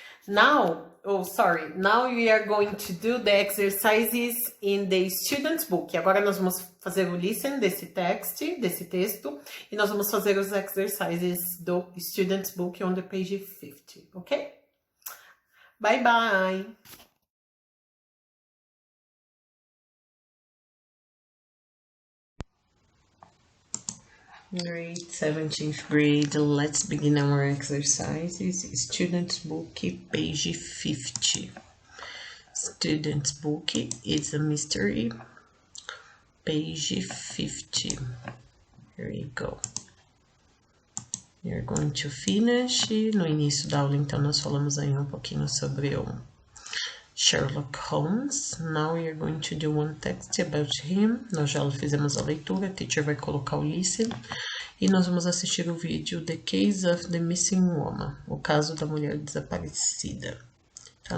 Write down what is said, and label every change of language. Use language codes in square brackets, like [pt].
[en] Now we are going to do the exercises in the student's book. [pt] Agora nós vamos fazer o listen desse texto, e nós vamos fazer os exercises do student's book [en] on the page 50, ok? Bye bye! Great, 17th grade, let's begin our exercises. Student's book, page 50. Student's book is a mystery, page 50. Here we go. You're going to finish. [pt] No início da aula, então, nós falamos aí um pouquinho sobre o Sherlock Holmes. [en] Now you're going to do one text about him. [pt] Nós já fizemos a leitura, a teacher vai colocar o listen. E nós vamos assistir o vídeo The Case of the Missing Woman, o caso da mulher desaparecida. Tá?